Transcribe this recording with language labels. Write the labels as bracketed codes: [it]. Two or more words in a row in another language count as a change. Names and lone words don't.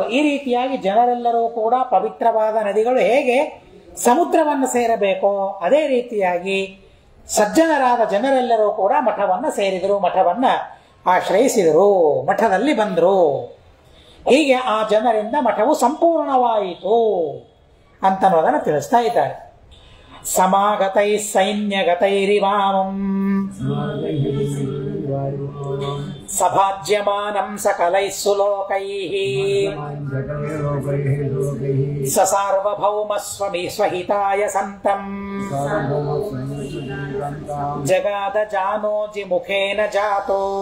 [kn] ಈ ರೀತಿಯಾಗಿ ಜನರೆಲ್ಲರೂ ಕೂಡ ಪವಿತ್ರವಾದ ನದಿಗಳು ಹೇಗೆ ಸಮುದ್ರವನ್ನು ಸೇರಬೇಕೋ ಅದೇ ರೀತಿಯಾಗಿ ಸಜ್ಜನರಾದ ಜನರೆಲ್ಲರೂ ಕೂಡ ಮಠವನ್ನು ಸೇರಿದರು, ಮಠವನ್ನ ಆಶ್ರಯಿಸಿದರು, ಮಠದಲ್ಲಿ ಬಂದರು. ಹೀಗೆ ಆ ಜನರಿಂದ ಮಠವು ಸಂಪೂರ್ಣವಾಯಿತು ಅಂತನ್ನೋದನ್ನು ತಿಳಿಸ್ತಾ ಇದ್ದಾರೆ. [sa] ಸಮಾಗತೈ ಸೈನ್ಯಗತೈರಿವಾಮಂ ಸಭಾಜ್ಯಮಾನಂ ಸಕಲೈಃ ಸುಲೋಕೈಃ ಸಸಾರ್ವಭೌಮಸ್ವಮಿ ಸ್ವಹಿತಾಯ ಸಂತಂ ಜಗಾದ ಜಾನೋಜಿ ಮುಖೇನ ಜಾತೋ